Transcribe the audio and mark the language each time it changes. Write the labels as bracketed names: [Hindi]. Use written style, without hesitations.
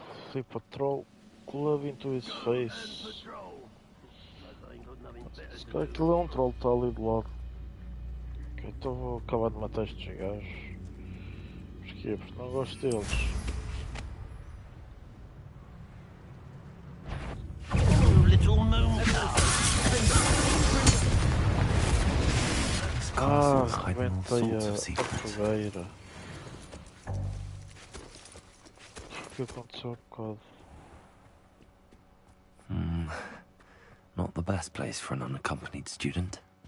[English] Flip Patrol Club into his face. [Portuguese] Se calhar aquilo é um troll, está ali do lado. Ok, então vou acabar de matar estes gajos. Porquê? Porque não gosto deles. Ah, rebentei a fogueira. O que aconteceu há bocado? [English] Not the best place for an unaccompanied student.